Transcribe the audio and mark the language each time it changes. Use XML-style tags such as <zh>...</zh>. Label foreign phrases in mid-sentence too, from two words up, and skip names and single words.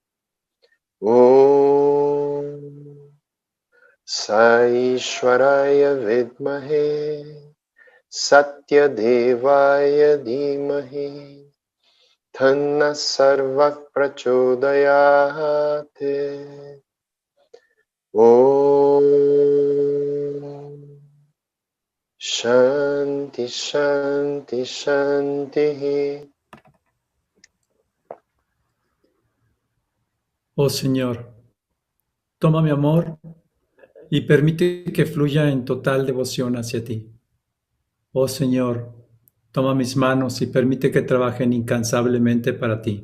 <sa>Om Saishwaraya Vidmahe Satya Devaya Dhimahi Tanna Sarva Prachodayate. Om Shanti Shanti Shanti.</sa> <es>Oh Señor, toma mi amor y permite que fluya en total devoción hacia ti. Oh Señor, toma mis manos y permite que trabajen incansablemente para ti.</es>